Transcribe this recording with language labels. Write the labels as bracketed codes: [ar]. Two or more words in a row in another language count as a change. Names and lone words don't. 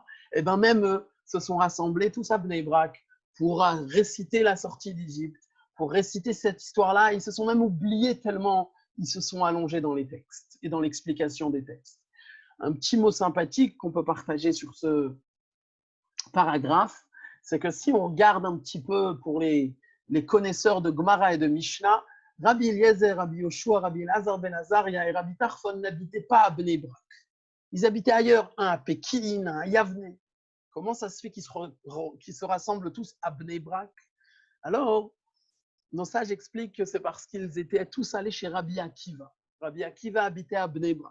[fr] Et bien, même eux se sont rassemblés tous à Bnei Brak pour réciter la sortie d'Égypte, pour réciter cette histoire-là. Ils se sont même oubliés tellement ils se sont allongés dans les textes et dans l'explication des textes. Un petit mot sympathique qu'on peut partager sur ce paragraphe, c'est que si on regarde un petit peu pour les connaisseurs de Gemara et de Mishnah, Rabbi Eliezer, Rabbi Yoshua, Rabbi Elazar ben Azaria et Rabbi Tarfon n'habitaient pas à Bnei Brak. Ils habitaient ailleurs, un à Pékin, un à Yavne. Comment ça se fait qu'ils se rassemblent tous à Bnei Brak? Alors, nos sages expliquent que c'est parce qu'ils étaient tous allés chez Rabbi Akiva. Rabbi Akiva habitait à Bnei Brak.